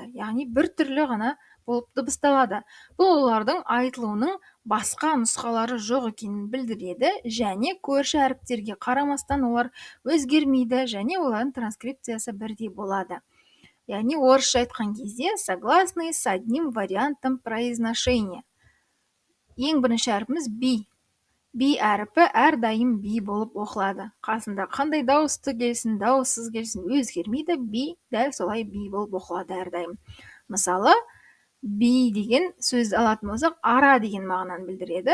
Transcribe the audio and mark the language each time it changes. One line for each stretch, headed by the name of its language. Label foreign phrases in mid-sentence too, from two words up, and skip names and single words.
Kazakh: Яғни бір түрлі ғана болып дыбысталады. Бұл олардың айтылуының басқа нұсқалары жоқ екенін білдіреді, және көрші әріптерге қарамастан олар өзгермейді, және олардың транскрипциясы бірдей болады. Яғни орысша айтқан кезде
Russian: согласные с одним вариантом произношения.
Kazakh: Ең бірінші әріпіміз би. Би әріпі әрдайым би болып оқылады. Қасында қандай дауысты келсін, дауыссыз келсін, өзгермейді. Би дәл солай би болып оқылады әрдайым. Мысалы, би деген сөзді алатын болсақ, ара деген мағынаны білдіреді.